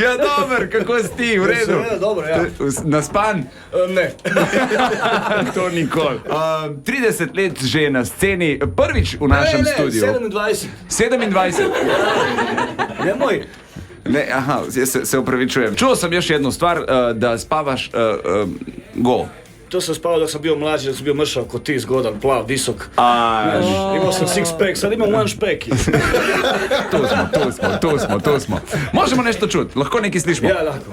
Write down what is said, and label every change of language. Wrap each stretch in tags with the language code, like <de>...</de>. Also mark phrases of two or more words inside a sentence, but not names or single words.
<sl>Ja, dober, kako si ti, v redu? Seveda, dobro, ja. Naspan? Ne. To nikoli. 30 let že na sceni, prvič v našem studiu. 27. 27. Ne moj. Ne, aha, se upravičujem.</sl> <hr>Čuo sam još jednu stvar, da spavaš go. To sam spao dok sam bio mlađi, dok sam bio mršav ko ti, zgodan, plav, visok. Imao sam</hr> <en>six pack,</en> <hr>sad imam one špek.</hr> <sl>Tu smo.</sl> <hr>Možemo nešto čuti,</hr> <sl>lahko neki slišimo.</sl> <hr>Ja, lako.</hr>